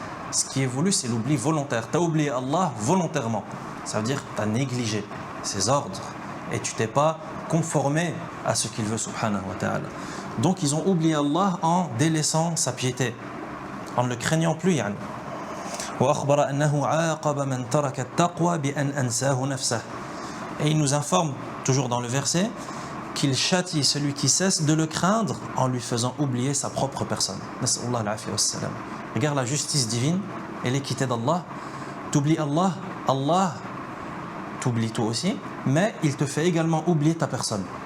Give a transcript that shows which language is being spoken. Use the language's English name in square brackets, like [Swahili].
[French] Ce qui est voulu, c'est l'oubli volontaire. Tu as oublié Allah volontairement. Ça veut dire que tu as négligé ses ordres et tu t'es pas conformé à ce qu'il veut subhanahu wa ta'ala. Donc ils ont oublié Allah en délaissant sa piété, en ne le craignant plus. [Arabic] يعني. وأخبر أنه عاقب من ترك التقوى بأن أنساه نفسه. [French] Et il nous informe, toujours dans le verset, qu'il châtie celui qui cesse de le craindre en lui faisant oublier sa propre personne. [Arabic] Nas'Allah al-afiyya was-salam. [French] Regarde la justice divine et l'équité d'Allah. T'oublies Allah, Allah t'oublie toi aussi, mais il te fait également oublier ta personne.